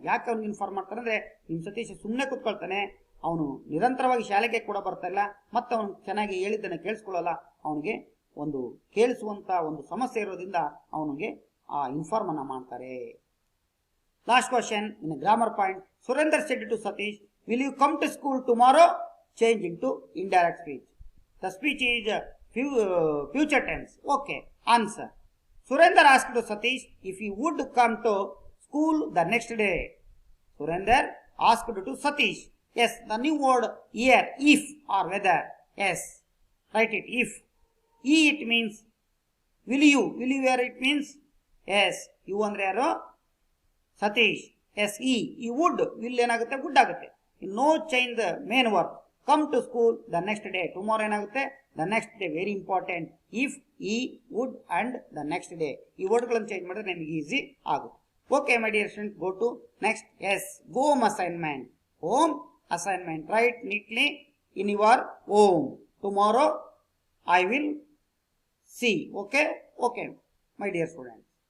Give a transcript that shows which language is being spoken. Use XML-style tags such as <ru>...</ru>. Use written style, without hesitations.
<kn>ಯಾಕೆ ಅವ್ನಿಗೆ ಇನ್ಫಾರ್ಮ್ ಮಾಡ್ತಾರೆ ಅಂದ್ರೆ, ನಿಮ್ ಸತೀಶ್ ಸುಮ್ಮನೆ ಕೂತ್ಕೊಳ್ತಾನೆ, ಅವನು ನಿರಂತರವಾಗಿ ಶಾಲೆಗೆ ಕೂಡ ಬರ್ತಾ ಇಲ್ಲ, ಮತ್ತೆ ಅವನು ಚೆನ್ನಾಗಿ ಹೇಳಿದ್ದನ್ನು ಕೇಳಿಸ್ಕೊಳ್ಳಲ್ಲ, ಅವನಿಗೆ ಒಂದು ಕೇಳಿಸುವಂತ ಒಂದು ಸಮಸ್ಯೆ ಇರೋದ್ರಿಂದ ಅವನಿಗೆ ಆ ಇನ್ಫಾರ್ಮ್ ಅನ್ನ ಮಾಡ್ತಾರೆ.</kn> <en>Last question in grammar point, Surender said to Satish, will you come to school tomorrow, change into indirect speech. The speech is future tense. Okay, answer, Surender asked to Satish if he would come to school the next day. Surender asked to Satish. Yes, the new word here, if or whether. Yes, write it, if. It means will you where it means. Yes, you</en> <kn>andre yaru,</kn> <en>Satish. Yes, he would, will</en> <kn>enagutte,</kn> <en>would</en> <kn>agutte.</kn> <en>No change the main verb. Come to school the next day. Tomorrow</en> <kn>enagutte,</kn> <en>the next day. Very important. If, he, would and the next day.</en> <kn>ಈ ವರ್ಡ್ಗಳನ್ನು change ಮಾಡಿದ್ರೆ ನಿಮಗೆ easy ಆಗುತ್ತೆ.</kn> <en>Okay my dear student, go to next. Yes, home assignment. Home assignment, write neatly in your home. Tomorrow I will see. Okay okay my dear student.</en>